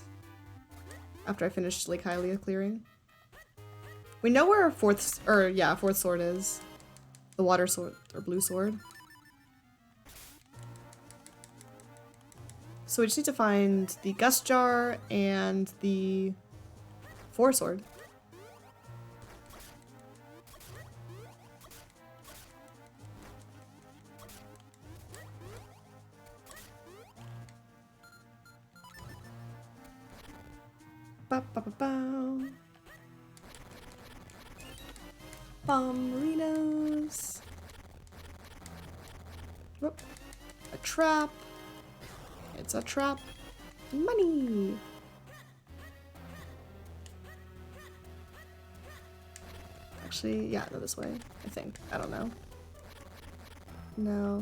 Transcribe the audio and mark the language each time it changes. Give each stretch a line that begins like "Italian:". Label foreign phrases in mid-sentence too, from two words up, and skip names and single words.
English: After I finish Lake Hylia clearing. We know where fourth sword is. The water sword, or blue sword. So we just need to find the Gust Jar and the Four Sword. Ba ba ba ba. Bomberinos. Whoop. A trap. It's a trap. Money. Actually, yeah, no, this way. I think. I don't know. No.